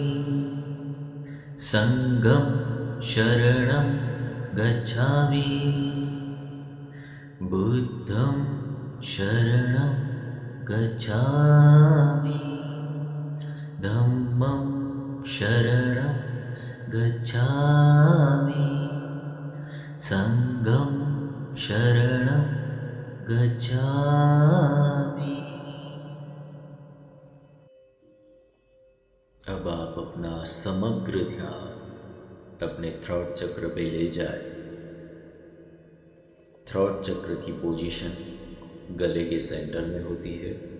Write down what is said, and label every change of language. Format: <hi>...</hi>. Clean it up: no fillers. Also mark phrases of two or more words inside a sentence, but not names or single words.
<pi>संघं शरणं गच्छामि, बुद्धं शरणं गच्छामि, धम्मं शरणं गच्छामि, संघं शरणं गच्छामि।</pi> <hi>अब आप अपना समग्र ध्यान अपने थ्रोट चक्र पे ले जाए। थ्रोट चक्र की पोजीशन गले के सेंटर में होती है।</hi>